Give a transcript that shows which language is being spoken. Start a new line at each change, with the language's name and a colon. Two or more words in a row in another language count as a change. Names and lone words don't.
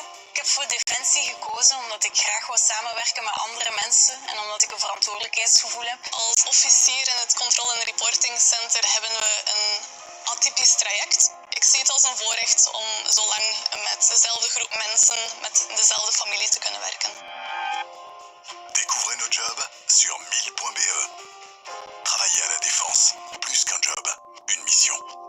Dutch: Ik heb voor Defensie gekozen omdat ik graag wil samenwerken met andere mensen en omdat ik een verantwoordelijkheidsgevoel heb. Als officier in het Control and Reporting Center hebben we een atypisch traject. Ik zie het als een voorrecht om zo lang met dezelfde groep mensen, met dezelfde familie te kunnen werken.
French: Découvrez nos jobs sur 1000.be. Travailler à la défense, plus qu'un job, une mission.